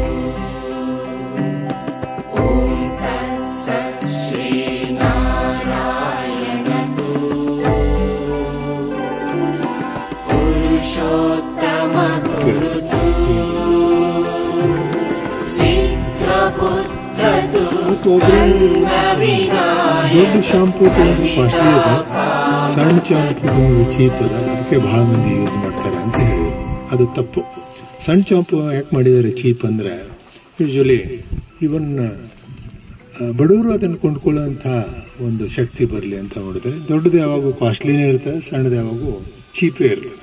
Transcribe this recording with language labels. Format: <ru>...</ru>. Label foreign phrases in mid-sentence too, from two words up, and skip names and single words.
<sa>ओम तत्सत् श्री नारायण तु पुरुषोत्तम गुरु तु सिद्ध बुद्ध तु स्कंद विनायक</sa> <kn>ದೊಡ್ಡ ಶಾಂಪೂ ತೊಗೊಂಡು ಕಾಸ್ಟ್ಲಿ ಇದೆ, ಸಣ್ಣ ಶಾಂಪೂ ತೊಗೊಂಡು ಚೀಪ್ ಅದ, ಅದಕ್ಕೆ ಭಾಳ ಮಂದಿ ಯೂಸ್ ಮಾಡ್ತಾರೆ ಅಂತ ಹೇಳಿದ್ರು. ಅದು ತಪ್ಪು. ಸಣ್ಣ ಶಾಂಪೂ ಯಾಕೆ ಮಾಡಿದ್ದಾರೆ ಚೀಪ್ ಅಂದರೆ,</kn> <en>usually even</en> <kn>ಬಡವರು ಅದನ್ನು ಕೊಂಡ್ಕೊಳ್ಳೋಂಥ ಒಂದು ಶಕ್ತಿ ಬರಲಿ ಅಂತ ನೋಡಿದರೆ, ದೊಡ್ಡದು ಯಾವಾಗೂ ಕಾಸ್ಟ್ಲಿನೇ ಇರ್ತದೆ, ಸಣ್ಣದು ಯಾವಾಗೂ ಚೀಪೇ ಇರ್ತದೆ.</kn>